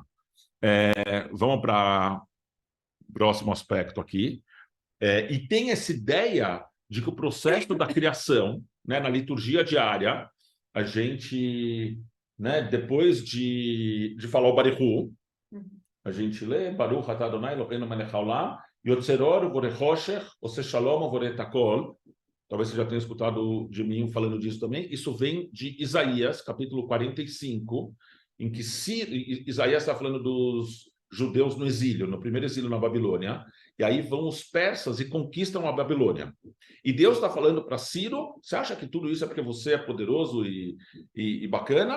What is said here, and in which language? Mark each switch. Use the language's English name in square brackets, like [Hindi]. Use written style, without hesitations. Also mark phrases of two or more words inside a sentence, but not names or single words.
[Portuguese] Vamos para o próximo aspecto aqui. E tem essa ideia de que o processo da criação, né, na liturgia diária, a gente, né, depois de falar o Barihu, a gente lê [Hebrew] ברוך אתה אדוני אלוהינו מלך העולם, יוצר אור ובורא חושך, עושה שלום ובורא את הכל. [Portuguese] Talvez você já tenha escutado de mim falando disso também. Isso vem de Isaías, capítulo 45, em que Isaías está falando dos judeus no exílio, no primeiro exílio na Babilônia, e aí vão os persas e conquistam a Babilônia. E Deus está falando para Ciro, você acha que tudo isso é porque você é poderoso e bacana?